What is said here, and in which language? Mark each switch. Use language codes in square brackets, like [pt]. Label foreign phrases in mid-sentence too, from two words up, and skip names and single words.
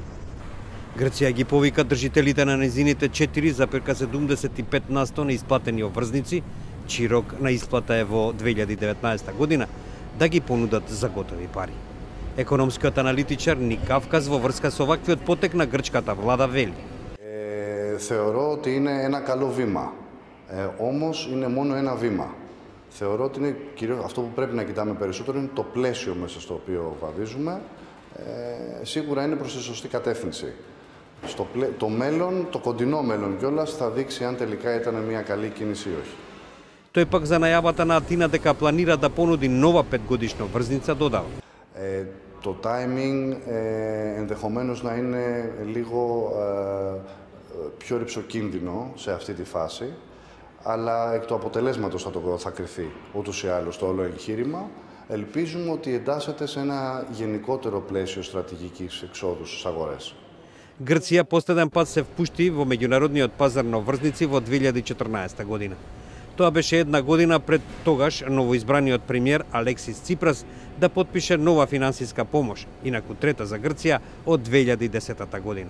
[mk] Грција ги повика држителите на незините 4,75% на исплатени обврзници, чиј рок на исплата е во 2019 година, да ги понудат за готови пари. Економскиот аналитичар Ник Кавказ во врска со ваквиот потек на грчката влада вели. [el] Θεωρώ ότι είναι ένα καλό βήμα. Όμως είναι μόνο ένα βήμα. Θεωρώ ότι είναι κυρίως αυτό που πρέπει να κοιτάμε περισσότερο είναι το πλαίσιο μέσα στο οποίο βαδίζουμε. Σίγουρα είναι προς τη σωστή κατεύθυνση. Το μέλλον, το κοντινό μέλλον κιόλας, θα δείξει αν τελικά ήταν μια καλή κίνηση ή όχι. [mk] Тој пак за најавата на Атина дека планира да понуди нова 5-годишна врзница додава. [el] Το timing ενδεχομένως να είναι λίγο πιο ρυψοκίνδυνο σε αυτή τη φάση, αλλά εκ του αποτελέσματος θα κριθεί ούτως ή άλλως το όλο εγχείρημα. Ελπίζουμε ότι εντάσσεται σε ένα γενικότερο πλαίσιο στρατηγικής εξόδου στις αγορές. [mk] Грција последен пат се впушти во меѓународниот пазар на врзници во 2014 година. Тоа беше една година пред тогаш новоизбраниот премиер Алексис Ципрас да потпише нова финансиска помош, инаку трета за Грција од 2010 година.